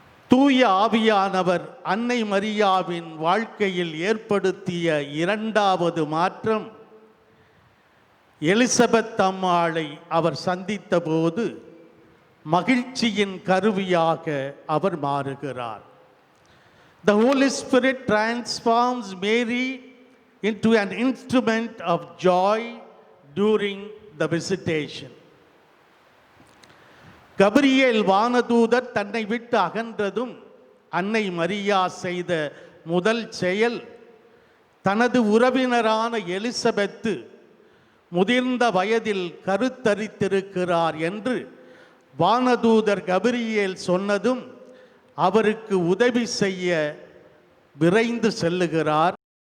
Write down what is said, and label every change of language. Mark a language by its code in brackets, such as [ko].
[ta] தூய ஆவியானவர் அன்னை மரியாவின் வாழ்க்கையில் ஏற்படுத்திய இரண்டாவது மாற்றம் எலிசபெத் அம்மாளை அவர் சந்தித்த போது மகிழ்ச்சியின் கருவியாக அவர் மாறுகிறார். [en] The Holy Spirit transforms Mary into an instrument of joy during the visitation. [ta] Gabriel வானதூதர் தன்னை விட்டு அகன்றதும் அன்னை மரியா செய்த முதல் செயல் தனது உறவினரான எலிசபெத்து முதிர்ந்த வயதில் கருத்தரித்திருக்கிறார் என்று வானதூதர் கபிரியேல் சொன்னதும் அவருக்கு உதவி செய்ய விரைந்து செல்லுகிறார்.